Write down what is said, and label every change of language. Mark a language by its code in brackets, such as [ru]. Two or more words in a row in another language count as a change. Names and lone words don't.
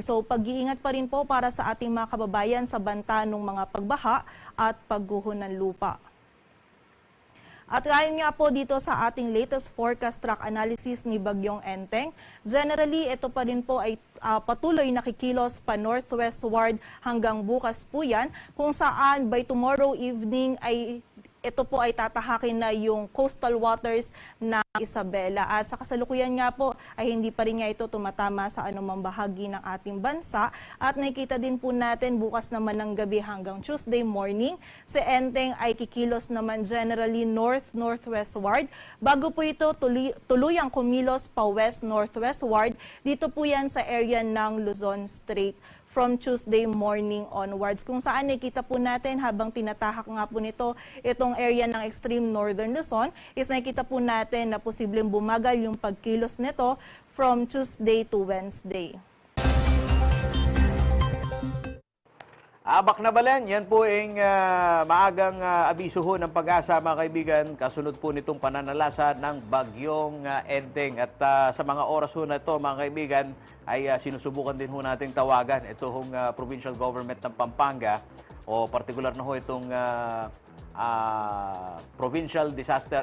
[tl] So pag-iingat pa rin po para sa ating mga kababayan sa banta ng mga pagbaha at pagguho ng lupa. At ayon nga po dito sa ating [en] latest forecast track analysis [tl] ni Bagyong Enteng, generally ito pa rin po ay patuloy nakikilos pa northwestward hanggang bukas po yan, kung saan [en] by tomorrow evening [tl] ay ito po ay tatahakin na yung [en] coastal waters [tl] na Isabela. At sa kasalukuyan nga po ay hindi pa rin nga ito tumatama sa anumang bahagi ng ating bansa. At nakikita din po natin bukas naman ng gabi hanggang [en] Tuesday morning, [tl] si Enteng ay kikilos naman [en] generally north-northwestward. [tl] Bago po ito tuluyang kumilos pa west-northwestward, dito po yan sa area ng Luzon Strait [en] from Tuesday morning onwards, [tl] kung saan nakita po natin habang tinatahak nga po nito itong area ng extreme northern Luzon, is nakita po natin na posibleng bumagal yung pagkilos nito [en] from Tuesday to Wednesday. [tl] Abak na Balen, yan po ang maagang abiso ho ng Pag-asa, mga kaibigan, kasunod po nitong pananalasa ng Bagyong Enteng. At sa mga oras ho na ito, mga kaibigan, ay sinusubukan din ho nating tawagan ito hong [en] provincial government [tl] ng Pampanga o particular na ho itong [en] provincial disaster.